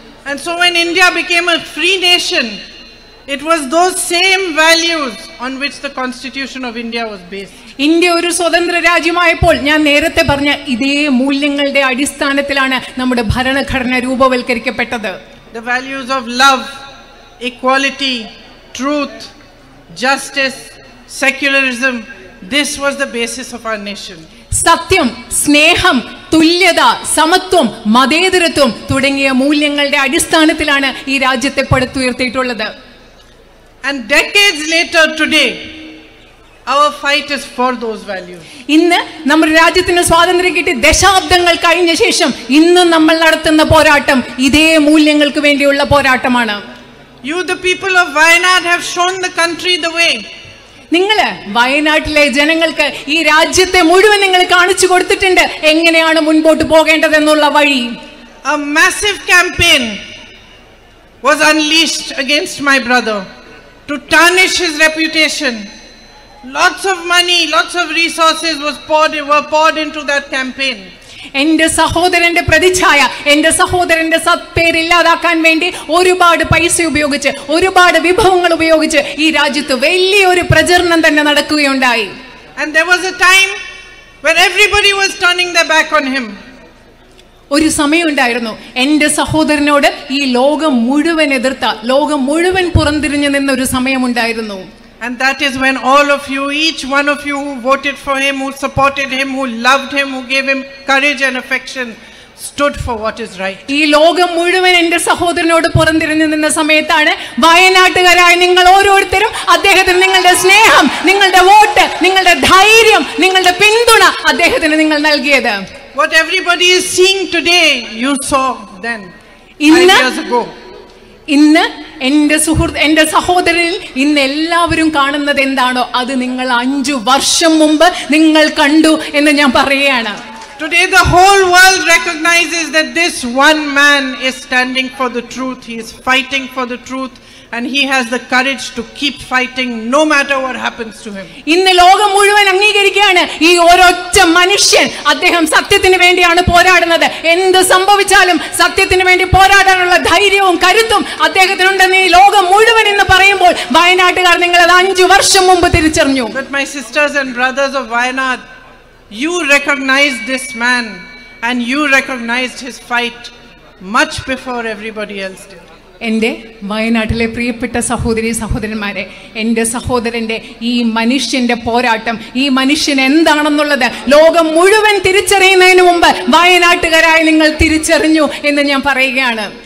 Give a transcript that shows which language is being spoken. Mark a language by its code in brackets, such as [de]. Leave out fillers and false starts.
[en] And so when India became a free nation, it was those same values on which the Constitution of India was based. [ml] India ഒരു സ്വതന്ത്ര രാജ്യമായപ്പോൾ ഞാൻ നേരത്തെ പറഞ്ഞ ഇതേ മൂല്യങ്ങളുടെ അടിസ്ഥാനത്തിലാണ് നമ്മുടെ ഭരണഘടന രൂപവൽക്കരിക്കപ്പെട്ടത്. [en] The values of love, equality, truth, justice, secularism, this was the basis of our nation. [ml] സത്യം, സ്നേഹം, തുല്യത, സമത്വം, മതേതരത്വം തുടങ്ങിയ മൂല്യങ്ങളുടെ അടിസ്ഥാനത്തിലാണ് ഈ രാജ്യത്തെ പടുത്തുയർത്തിയിട്ടുള്ളത്. [en] And decades later today, our fight is for those values. [ml] ഇന്ന് നമ്മുടെ രാജ്യത്തിന് സ്വാതന്ത്ര്യം കിട്ടി ദശാബ്ദങ്ങൾ കഴിഞ്ഞ ശേഷം ഇന്ന് നമ്മൾ നടത്തുന്ന പോരാട്ടം ഇതേ മൂല്യങ്ങൾക്ക് വേണ്ടിയുള്ള പോരാട്ടമാണ്. [en] You, the people of Wayanad, have shown the country the way. [ml] നിങ്ങള് വയനാട്ടിലെ ജനങ്ങൾക്ക് ഈ രാജ്യത്തെ മുഴുവൻ നിങ്ങൾ കാണിച്ചു കൊടുത്തിട്ടുണ്ട് എങ്ങനെയാണ് മുൻപോട്ട് പോകേണ്ടതെന്നുള്ള വഴി. [en] A massive campaign was unleashed against my brother to tarnish his reputation. Lots of money, lots of resources were poured into that campaign. [ml] എന്റെ സഹോദരന്റെ പ്രതിച്ഛായ, എന്റെ സഹോദരന്റെ സത്പേര് ഇല്ലാതാക്കാൻ വേണ്ടി ഒരുപാട് പൈസ ഉപയോഗിച്ച് ഒരുപാട് വിഭവങ്ങൾ ഉപയോഗിച്ച് ഈ രാജ്യത്ത് വലിയൊരു പ്രചരണം തന്നെ നടക്കുകയുണ്ടായി. [en] And there was a time when everybody was turning their back on him. [ml] ഒരു സമയമുണ്ടായിരുന്നു എന്റെ സഹോദരനോട് ഈ ലോകം മുഴുവൻ എതിർത്ത, ലോകം മുഴുവൻ പുറംതിരിഞ്ഞു നിന്നൊരു സമയമുണ്ടായിരുന്നു. [en] And that is when all of you, each one of you who voted for him, who supported him, who loved him, who gave him courage and affection, stood for what is right. [ml] ഈ ലോകം മുഴുവൻ എന്റെ സഹോദരനോട് പുറംതിരിഞ്ഞു നിന്ന സമയത്താണ് വയനാട്ടുകാരായ നിങ്ങൾ ഓരോരുത്തരും അദ്ദേഹത്തിന് നിങ്ങളുടെ സ്നേഹം, നിങ്ങളുടെ വോട്ട്, നിങ്ങളുടെ ധൈര്യം, നിങ്ങളുടെ പിന്തുണ അദ്ദേഹത്തിന് നിങ്ങൾ നൽകിയത്. [en] What everybody is seeing today, you saw then 5 years ago. [ml] ഇന്ന് എന്റെ സഹോദരനിൽ ഇന്ന് എല്ലാവരും കാണുന്നത് എന്താണോ അത് നിങ്ങൾ 5 വർഷം മുമ്പ് നിങ്ങൾ കണ്ടു എന്ന് ഞാൻ പറയുകയാണ്. [en] Today the whole world recognizes that this one man is standing for the truth. He is fighting for the truth and he has the courage to keep fighting no matter what happens to him. [ml] ഇന്ന് ലോകം മുഴുവൻ അംഗീകരിക്കുകയാണ് ഈ ഒരൊറ്റ മനുഷ്യൻ അദ്ദേഹം സത്യത്തിന് വേണ്ടിയാണ് പോരാടുന്നത്. എന്ത് സംഭവിച്ചാലും സത്യത്തിന് വേണ്ടി പോരാടാനുള്ള ധൈര്യവും കരുത്തും അദ്ദേഹത്തിനുണ്ടെന്ന് ഈ ലോകം മുഴുവൻ എന്ന് പറയുമ്പോൾ വയനാട്ടുകാർ നിങ്ങളത് 5 വർഷം മുമ്പ് തിരിച്ചറിഞ്ഞു. [en] But my sisters and brothers of Wayanad, you recognized this man and you recognized his fight much before everybody else did. [ml] എൻ്റെ വയനാട്ടിലെ പ്രിയപ്പെട്ട സഹോദരി സഹോദരന്മാരെ, എൻ്റെ സഹോദരൻ്റെ ഈ മനുഷ്യൻ്റെ പോരാട്ടം, ഈ മനുഷ്യൻ എന്താണെന്നുള്ളത് ലോകം മുഴുവൻ തിരിച്ചറിയുന്നതിന് മുമ്പ് വയനാട്ടുകാരായി നിങ്ങൾ തിരിച്ചറിഞ്ഞു എന്ന് ഞാൻ പറയുകയാണ്.